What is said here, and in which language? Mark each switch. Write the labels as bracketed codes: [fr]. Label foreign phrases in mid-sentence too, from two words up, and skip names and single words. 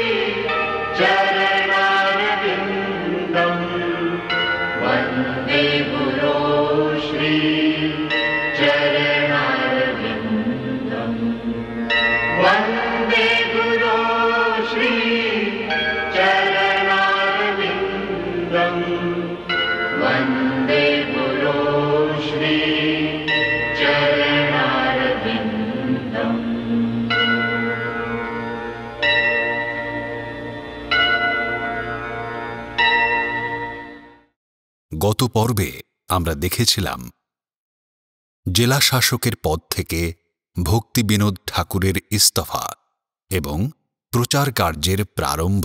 [sa] चरणारविन्दम् वन्दे गुरो श्री चरणारविन्दम् वन्दे गुरो श्री चरणारविन्दम् वन्दे गुरो श्री चरणारविन्दम्। [bn] গত পর্বে আমরা দেখেছিলাম জেলা শাসকের পদ থেকে ভক্তি বিনোদ ঠাকুরের ইস্তফা এবং প্রচার কার্যের প্রারম্ভ।